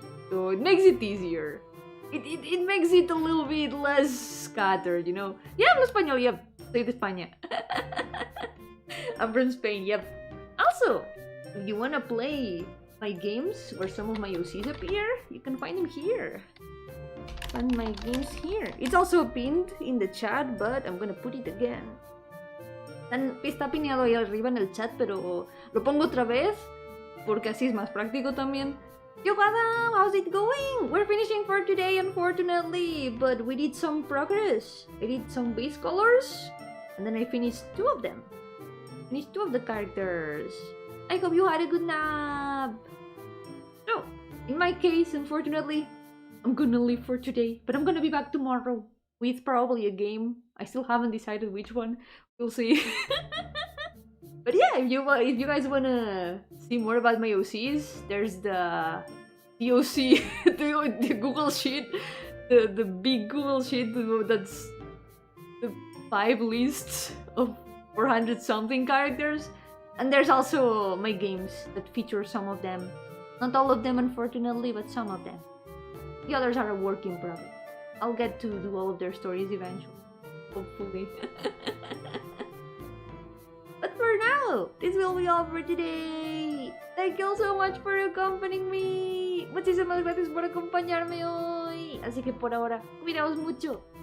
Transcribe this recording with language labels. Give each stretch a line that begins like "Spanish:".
English: So it makes it easier. It makes it a little bit less scattered, you know? Yeah,
Spanish: hablo español,
English: yep.
Spanish: Soy de España.
English: I'm from Spain, yep. Also, if you wanna play my games where some of my OCs appear, you can find them here. Find my games here. It's also pinned in the chat, but I'm gonna put it again.
Spanish: Está pineado ahí arriba en el chat, pero lo pongo otra vez porque así es más práctico también.
English: Yo, Adam, how's it going? We're finishing for today, unfortunately, but we did some progress. I did some base colors, and then I finished 2 of them. finished 2 of the characters. I hope you had a good nap. So, in my case, unfortunately, I'm gonna leave for today, but I'm gonna be back tomorrow with probably a game. I still haven't decided which one. We'll see. But yeah, if you guys wanna see more about my OCs, there's the OC, the Google sheet, the big Google sheet that's the 5 lists of 400 something characters, and there's also my games that feature some of them. Not all of them, unfortunately, but some of them. The others are a work in progress. I'll get to do all of their stories eventually, hopefully. But for now, this will be all for today. Thank you all so much for accompanying me.
Spanish: Muchísimas gracias por acompañarme hoy. Así que por ahora, cuidaos mucho.